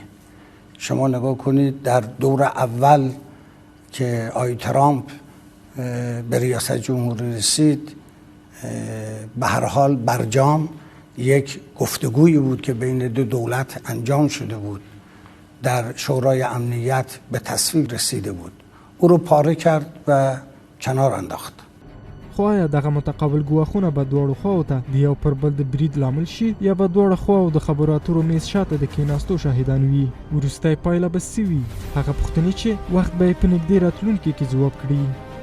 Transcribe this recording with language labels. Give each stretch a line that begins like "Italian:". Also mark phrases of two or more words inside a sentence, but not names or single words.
Persian: شما نگاه کنید در دور اول که آقای ترامپ به ریاست جمهوری رسید، به هر حال برجام یک گفتگویی بود که بین دو دولت انجام شده بود، در شورای امنیت به تصویب رسیده بود، او رو پاره کرد و کنار انداخت.
Pashto: خو آیا دغه متقابل ګواښونه به دواړو خواو ته د یو پر بل د برید لامل شي یا به دواړه خواو د خبرو اترو میز شاته د کیناستو شاهدان وي؟ وروستی پایله به څه وي؟ هغه پوښتنې چې وخت به یې په نږدې راتلونکي کې ځواب کړي.